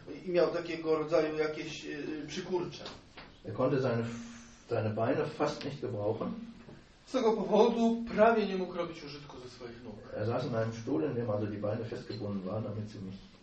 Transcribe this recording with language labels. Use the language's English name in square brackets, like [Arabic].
[Polish] I miał takiego rodzaju jakieś przykurcze. [German] Er konnte seine Beine fast nicht gebrauchen. [Polish] Z tego powodu prawie nie mógł robić użytku ze swoich nóg. [German] Er saß in einem Stuhl, in dem also die Beine festgebunden waren, damit sie nicht